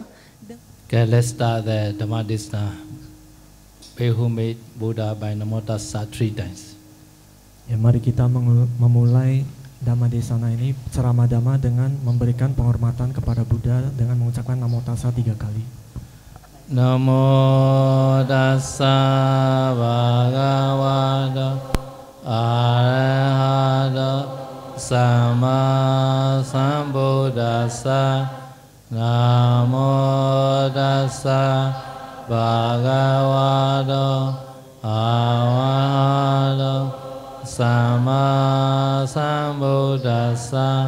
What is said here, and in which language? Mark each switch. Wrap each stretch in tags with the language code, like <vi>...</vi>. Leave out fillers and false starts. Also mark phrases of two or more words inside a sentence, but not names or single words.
<en>Okay, let's start the</en> <pi>Dhamma Desana.</pi> <en>Pray who made Buddha by</en> <pi>Namo Tassa</pi> <en>3 times.</en> <id>Ya, mari kita memulai</id> <pi>Dhamma Desana</pi> <id>ini, ceramah Dhamma dengan memberikan penghormatan kepada Buddha dengan mengucapkan</id> <pi>Namo Tassa</pi> <id>3 kali.</id> <pi>Namo Tassa Bhagavata Arahato Sama Sambuddhassa. Namo Tassa Bhagavato Arahato Sama Sambuddhassa.</pi>